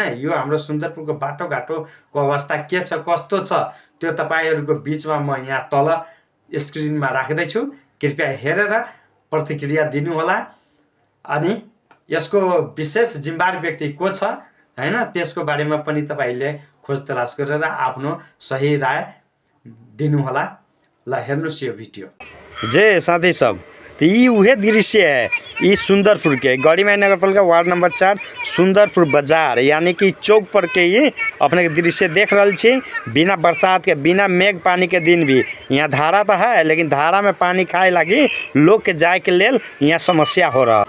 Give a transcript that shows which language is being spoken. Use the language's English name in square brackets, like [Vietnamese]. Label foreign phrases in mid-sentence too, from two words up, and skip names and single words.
[Nepali] यो हाम्रो सुन्दरपुरको बाटोघाटोको अवस्था के छ, कस्तो छ, त्यो तपाईहरुको बीचमा म यहाँ तल स्क्रिनमा राख्दै छु, कृपया हेरेर प्रतिक्रिया दिनु होला। अनि यसको विशेष जिम्मेवार व्यक्ति को छ, हैन? त्यसको बारेमा पनि तपाईले खोज तलास गरेर आफ्नो सही राय दिनु होला। ल हेर्नुस् यो भिडियो। [Maithili] जे साथी सब, यी उहे दृश्य है, ये सुंदरपुर के गढीमाई नगरपालिका वार्ड नंबर 4 सुंदरपुर बाजार यानी कि चौक पर के ये अपने के दृश्य देख रहे छी। बिना बरसात के, बिना मेघ पानी के दिन भी यहाँ धारा तो है, लेकिन धारा में पानी खाए लगी लोग के जाए के लेल यहाँ समस्या हो रहा।